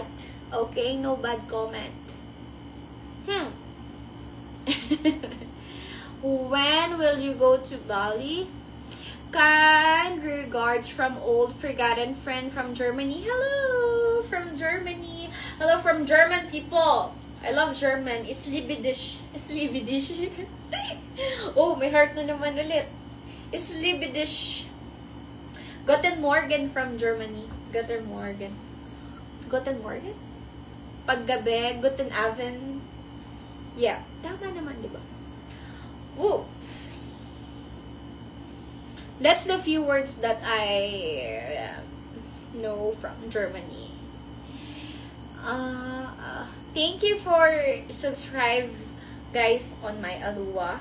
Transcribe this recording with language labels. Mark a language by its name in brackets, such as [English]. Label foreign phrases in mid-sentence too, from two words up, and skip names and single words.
[English] Okay? No bad comment. When will you go to Bali? Kind regards from old forgotten friend from Germany. Hello from Germany. Hello from German people. I love German. Islibidish. Islibidish. [Filipino] Oh, may heart na naman ulit. Islibidish. [German] Guten Morgen [English] from Germany. [German] Guten Morgen. Guten Morgen? Paggabi, Guten Abend. [English] Yeah, [Filipino] tama naman, di ba? Woo! [English] That's the few words that I know from Germany. Thank you for subscribe, guys, on my Alua.